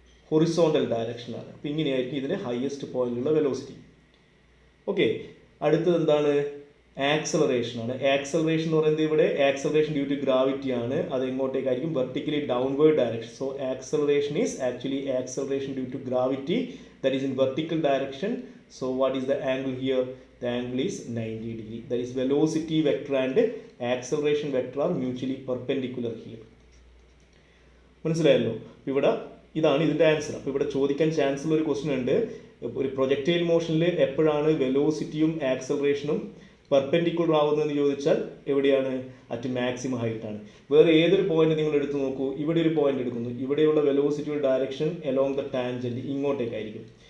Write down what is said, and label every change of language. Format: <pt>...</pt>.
<ml>Horizontal ഡയറക്ഷനിലാണ്. അപ്പോൾ ഇങ്ങനെയായിരിക്കും ഇതിൻ്റെ ഹയസ്റ്റ് പോയിന്റിലുള്ള വെലോസിറ്റി. ഓക്കെ, അടുത്തത് എന്താണ്? ആക്സലറേഷൻ ആണ്. ആക്സലറേഷൻ എന്ന് പറയുന്നത് ഇവിടെ ആക്സലറേഷൻ ഡ്യൂ ടു ഗ്രാവിറ്റി ആണ്. അത് എങ്ങോട്ടേക്കായിരിക്കും?</ml> <en>Vertically downward direction. So acceleration is actually acceleration due to gravity, that is in vertical direction. So what is the angle here? The angle is 90 degree. That is velocity vector and acceleration vector are mutually perpendicular here.</en> <ml>മനസ്സിലായല്ലോ? ഇവിടെ ഇതാണ് ഇതിൻ്റെ answer. അപ്പോൾ ഇവിടെ ചോദിക്കാൻ chance ഉള്ള ഒരു question ഉണ്ട്. ഒരു പ്രൊജക്റ്റൈൽ മോഷനിൽ എപ്പോഴാണ് വെലോസിറ്റിയും ആക്സലറേഷനും പെർപെൻഡിക്കുലർ ആവുന്നതെന്ന് ചോദിച്ചാൽ എവിടെയാണ്? അറ്റ് മാക്സിമം ഹൈറ്റ് ആണ്. വേറെ ഏതൊരു പോയിന്റ് നിങ്ങൾ എടുത്ത് നോക്കൂ. ഇവിടെ ഒരു പോയിന്റ് എടുക്കുന്നു. ഇവിടെയുള്ള വെലോസിറ്റിയുടെ ഡയറക്ഷൻ എലോങ് ദ ടാൻജന്റ് ഇങ്ങോട്ടേക്കായിരിക്കും.</ml>